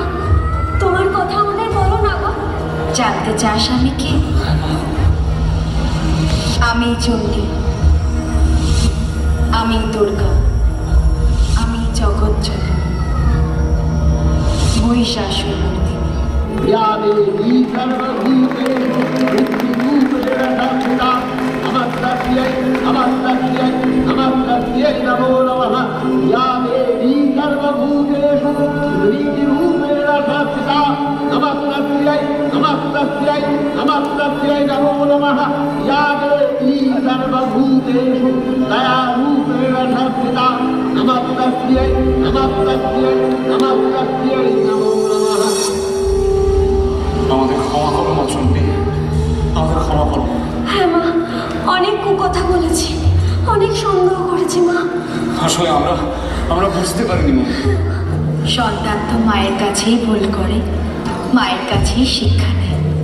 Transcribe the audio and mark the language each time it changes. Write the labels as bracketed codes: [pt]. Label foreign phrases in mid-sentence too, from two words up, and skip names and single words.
[bn] তোমার কথা আমাদের বলো না গো। জানতে চাস আমি কে? আমি চণ্ডী, আমি দুর্গা, আমি জগৎ জননী, মহিষাসুর মূর্তি। [sa] या देवी सर्वभूतेषु बुद्धिरूपेण संस्थिता नमस्तस्यै नमस्तस्यै नमस्तस्यै नमो नमः। या देवी सर्वभूतेषु बुद्धिरूपेण संस्थिता नमस्तस्यै नमस्तस्यै नमस्तस्यै नमो नमः। या देवी सर्वभूतेषु दयारूपेण संस्थिता नमस्तस्यै नमस्तस्यै नमस्तस्यै नमो नमः। [bn] আমাদের ক্ষমা করো মা চণ্ডী, আমাদের ক্ষমা করো। হ্যাঁ মা, অনেক কথা বলেছি, অনেক সন্দেহ করেছি মা। আসলে আমরা বুঝতে পারিনি মা। সন্তান তো মায়ের কাছেই ভুল করে, মায়ের কাছেই শিক্ষা নেয়।